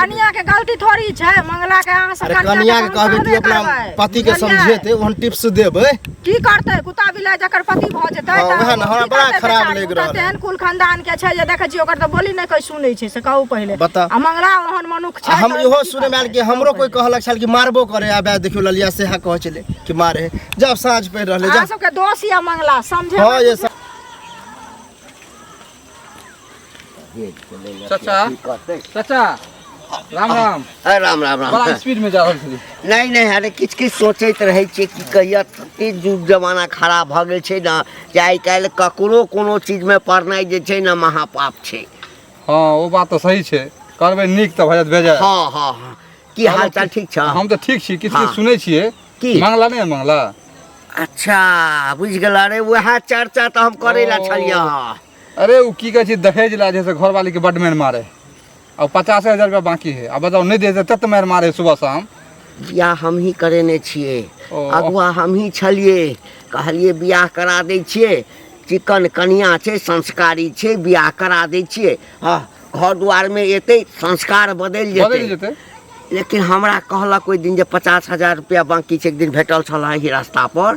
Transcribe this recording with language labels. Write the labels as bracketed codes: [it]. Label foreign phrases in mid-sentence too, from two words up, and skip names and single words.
[mai] कनिया के गलती थोड़ी छै मंगला के अहाँ से अरे कनिया के कहबे कि अपना पति के समझेते ओहन टिप्स देबे की करते कुत्ता बिलाइ जकर पति भ जेतै वह ना हमरा बड़ा खराब लग रहल तेहन कुल खानदान के छै जे देखै छी ओकर तो बोली नहीं कोई सुनै छै से कहू पहले बता आ मंगला ओहन मनुख छै हम इहो सुने में आयल कि हमरो कोई कहलक छल कि मारबो करे आबे देखियो ललिया से हा कह चले कि मारे जब साँझ पे रहले अहाँ जब सबके दोष या मंगला समझे हां ये सब चाचा चाचा राम राम अरे राम राम राम बड़ा स्पीड में जा रहल छली नहीं नहीं अरे किछ किछ सोचैत रहै छियै कि कहिया तते जुग जमाना खराब भ गेल छै ना जे आइ काल्हि ककरो कोनो चीज में पढ़नाइ जे छै ना महापाप छै हां वो बात तो सही छै करबे नीक त भजत भेजा हाँ हाँ हाँ की हाल चाल ठीक छ हम तो ठीक छी किछ हाँ। किछ सुनै छियै की मंगला नहीं मंगला अच्छा बुझ गेल अरे वह चर्चा तो हम करे ला छलियै अरे वो की कहै छै दहेज ला जैसे घर वाली के बड मार मारे अब 50,000 रुपया बाकी है अब बताओ नहीं दे तब मार मारे सुबह शाम बियाह हम ही करेने छियै ओ। अगुआ हम ही छलियै कहलियै बियाह करा दै छियै चिकन कनिया छै संस्कारी छै बियाह करा दै छियै हाँ घर द्वार में एते संस्कार बदल बदल जेतै जेतै लेकिन हमरा कहलक ओहि दिन जे 50,000 रुपया बाकी छै, एक दिन भेटल छल ही रास्ता पर।